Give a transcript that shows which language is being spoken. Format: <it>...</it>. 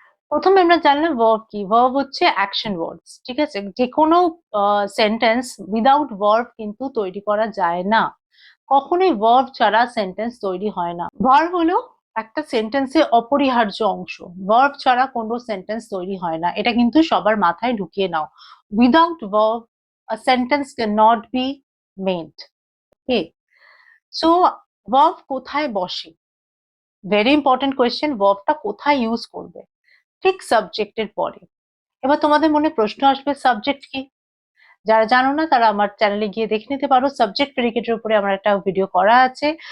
<bn>প্রথমে আমরা জানলাম ভার্ব কি। ভার্ব হচ্ছে অ্যাকশন ওয়ার্ডস, ঠিক আছে। যে কোনো সেন্টেন্স</bn> <en>without verb</en> <bn>কিন্তু তৈরি করা যায় না, কখনোই ভার্ব ছাড়া সেন্টেন্স তৈরি হয় না। ভার্ব হলো একটা সেন্টেন্সের অপরিহার্য অংশ, ভার্ব ছাড়া কোনো সেন্টেন্স তৈরি হয় না, এটা কিন্তু সবার মাথায় ঢুকিয়ে নাও।</bn> <en>Without verb a sentence cannot be made. Okay, so verb</en> <bn>কোথায় বসে,</bn> <en>Very important question.</en> <bn>ভার্বটা কোথায় ইউজ করবে? ঠিক সাবজেক্টের পরে। এবার তোমাদের মনে প্রশ্ন আসবে, সাবজেক্ট কি? যারা জানো না তারা আমার চ্যানেলে গিয়ে দেখে নিতে পারো, সাবজেক্ট প্রেডিকেটের উপরে আমার একটা ভিডিও করা আছে।</bn>